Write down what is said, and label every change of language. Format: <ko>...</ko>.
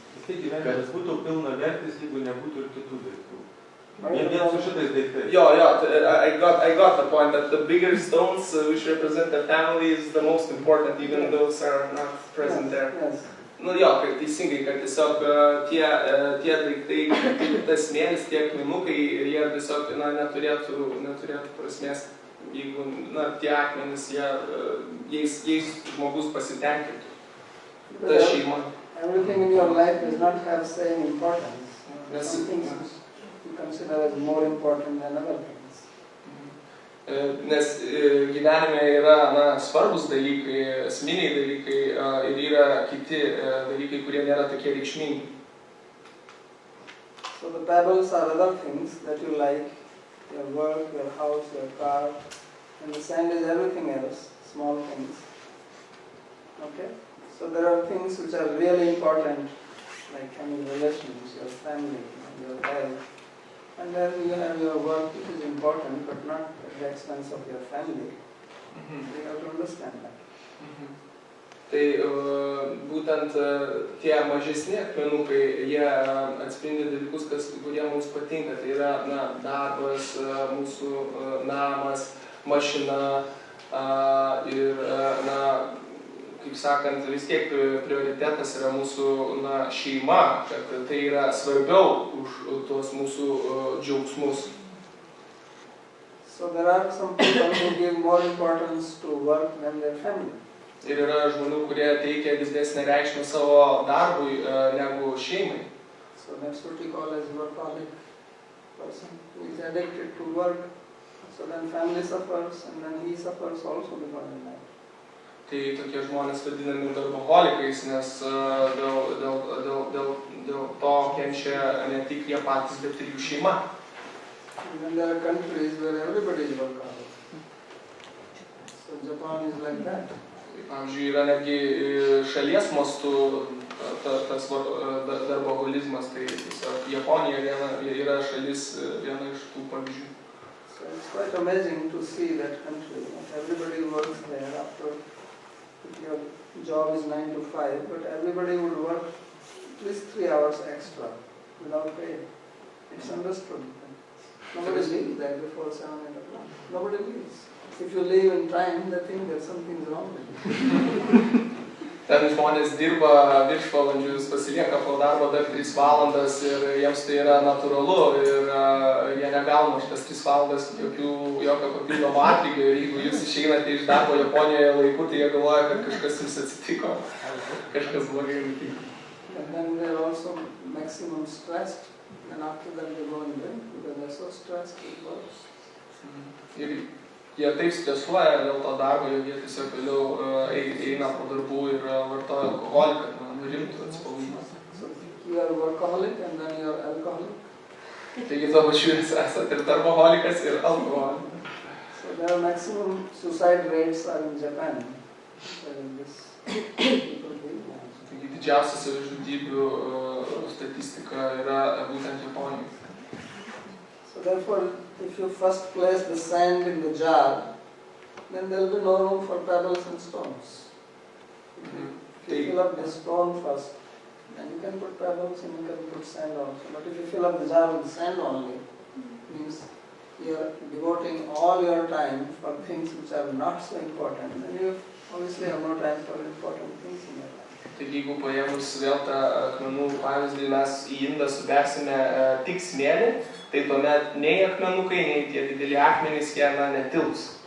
<lt>Tai gyvenimas būtų pilna vertis, jeigu nebūtų ir kitų daiktų.</lt> <en>Right.</en> <lt>Vien su šitais daiktais.</lt> <en>I got the point that the bigger stones which represent the family is the most important, even those are not present there. Yes.</en> <lt>Nu jo, kad teisingai, kad tiesiog tie daiktai, kaip tas smėlis, tie akmenukai, jie tiesiog neturėtų prasmės, jeigu tie akmenys, jais žmogus pasitenkintų. Ta šeima.</lt> <en>Everything in your life does not have same importance. Yes. Some things you consider as more important than other things.</en> <lt>Nes gyvenime yra svarbus dalykai, esminiai dalykai ir yra kiti dalykai, kurie nėra tokie reikšmingi.</lt> <en>So the pebbles are other things that you like, your work, your house, your car, and the sand is everything else, small things. Okay? So there are things which are really important, like having relations, your family, your health. And then you have your work, which is important, but not at the expense of your family. You have to understand that.</en> <lt>Tai būtent tie mažesni akmenukai, jie atspindi dalykus, kurie mums patinka. Tai yra darbas, mūsų namas, mašina ir, kaip sakant, vis tiek prioritetas yra mūsų šeima, kad tai yra svarbiau už tuos mūsų džiaugsmus.</lt> <en>So there are some people who give more importance to work than their family.</en> <lt>Ir yra žmonių, kurie teikia didesnę reikšmę savo darbui negu šeimai.</lt> <en>So that's what we call as workaholic person who is addicted to work. So then family suffers and then he suffers also because of that.</en> <lt>Tai tokie žmonės vadinami darboholikais, nes dėl to kenčia ne tik jie patys, bet ir jų šeima.</lt> <en>And then there are countries where everybody is workaholic. So Japan is like that.</en> <lt>Pavyzdžiui, yra netgi šalies mastu tas darboholizmas, tai tiesiog Japonija yra šalis viena iš tų pavyzdžių.</lt> <en>So it's quite amazing to see that country. Everybody works there after your job is 9 to 5, but everybody would work at least 3 hours extra without pay. It's understood. Nobody leaves there before 7, 8 o'clock. Nobody leaves. If you leave in time, they think that something's wrong with you.</en> <lt>Ten žmonės dirba viršvalandžius, pasilieka po darbo dar 3 valandas ir jiems tai yra natūralu ir jie negauna už tas 3 valandas jokio papildomo atlygio ir jeigu jūs išeinate iš darbo Japonijoje laiku, tai jie galvoja, kad kažkas jums atsitiko, kažkas blogai nutiko.</lt> <en>And then they are also maximum stressed, and after that they go and drink because they are so stressed with work.</en> <lt>Ir jie taip stresuoja dėl to darbo, jog jie tiesiog vėliau eina po darbų ir vartoja alkoholį, kad nurimtų atsipalaiduoti.</lt> <en>So you are workaholic and then you are alcoholic.</en> <lt>Taigi tuo pačiu jūs esate ir darboholikas, ir alkoholikas.</lt> <en>So their maximum suicide rates are in Japan.</en> <lt>Taigi didžiausia savižudybių statistika yra būtent Japonijoje.</lt> <en>So therefore, if you first place the sand in the jar, then there will be no room for pebbles and stones. If you fill up the stone first, then you can put pebbles and you can put sand also. But if you fill up the jar with sand only, means you are devoting all your time for things which are not so important, then you obviously have no time for important things in your life.</en> <lt>Taigi, jeigu paėmus vėl tą akmenų pavyzdį, mes į indą subersime tik smėlį, tai tuomet nei akmenukai, nei tie dideli akmenys jie netilps.</lt>